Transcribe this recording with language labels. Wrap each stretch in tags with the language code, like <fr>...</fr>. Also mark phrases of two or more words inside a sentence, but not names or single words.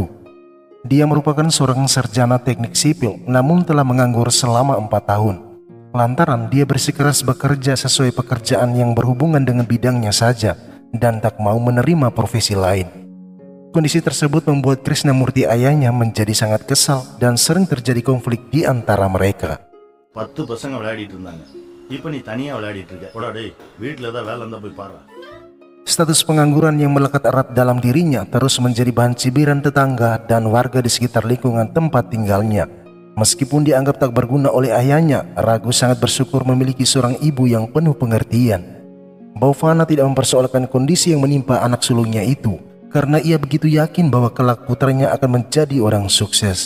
<id>Dia merupakan seorang sarjana teknik sipil, namun telah menganggur selama 4 tahun. Lantaran dia bersikeras bekerja sesuai pekerjaan yang berhubungan dengan bidangnya saja, dan tak mau menerima profesi lain. Kondisi tersebut membuat Krishnamurti ayahnya menjadi sangat kesal, dan sering terjadi konflik di antara mereka.</id> <ta>10 பசங்க விளையாடிட்டு இருந்தாங்க. இப்போ நீ தனியா விளையாடிட்டு இருக்க. போடா டேய், வீட்ல ஏதாவது வேலை இருந்தா போய் பாரு.</ta> <id>Status pengangguran yang melekat erat dalam dirinya terus menjadi bahan cibiran tetangga dan warga di sekitar lingkungan tempat tinggalnya. Meskipun dianggap tak berguna oleh ayahnya, Ragu sangat bersyukur memiliki seorang ibu yang penuh pengertian. Bhavana tidak mempersoalkan kondisi yang menimpa anak sulungnya itu, karena ia begitu yakin bahwa kelak putranya akan menjadi orang sukses.</id>